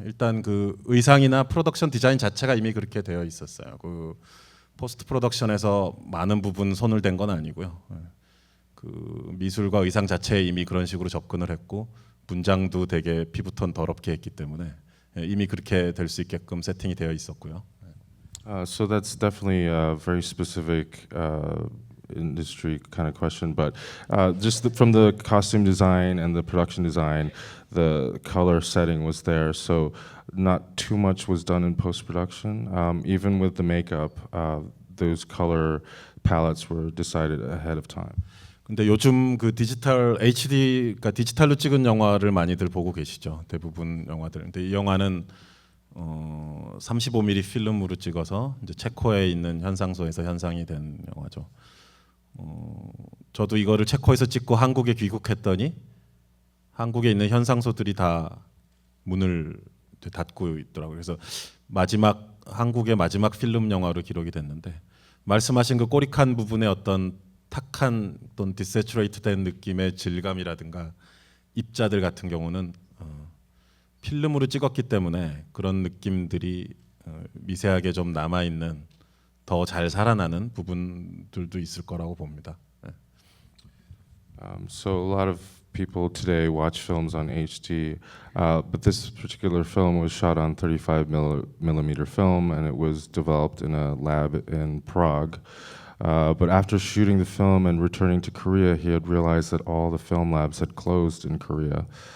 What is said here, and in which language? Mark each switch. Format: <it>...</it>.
<ko>일단 그 의상이나 프로덕션 디자인 자체가 이미 그렇게 되어 있었어요. 그 포스트 프로덕션에서 많은 부분 손을 댄 건 아니고요. 그 미술과 의상 자체에 이미 그런 식으로 접근을 했고 분장도 되게 피부톤 더럽게 했기 때문에 이미 그렇게 될 수 있게끔 세팅이 되어 있었고요.</ko> <en>So that's definitely a very specific industry kind of question, but from the costume design and the production design, the color setting was there, so not too much was done in post-production. Even with the makeup, those color palettes were decided ahead of time.</en> <ko>근데 요즘 그 디지털 HD, 그러니까 디지털로 찍은 영화를 많이들 보고 계시죠. 대부분 영화들. 근데 이 영화는 35mm 필름으로 찍어서 이제 체코에 있는 현상소에서 현상이 된 영화죠. 저도 이거를 체코에서 찍고 한국에 귀국했더니 한국에 있는 현상소들이 다 문을 닫고 있더라고요. 그래서 한국의 마지막 필름 영화로 기록이 됐는데 말씀하신 그 꼬릭한 부분의 어떤 탁한 또는 디세츄레이트된 느낌의 질감이라든가 입자들 같은 경우는 필름으로 찍었기 때문에 그런 느낌들이 미세하게 좀 남아 있는 더 잘 살아나는 부분들도 있을 거라고 봅니다.</ko> <en>So a lot of people today watch films on HD, but this particular film was shot on 35mm film, and it was developed in a lab in Prague. But after shooting the film and returning to Korea, he had realized that all the film labs had closed in Korea.</en>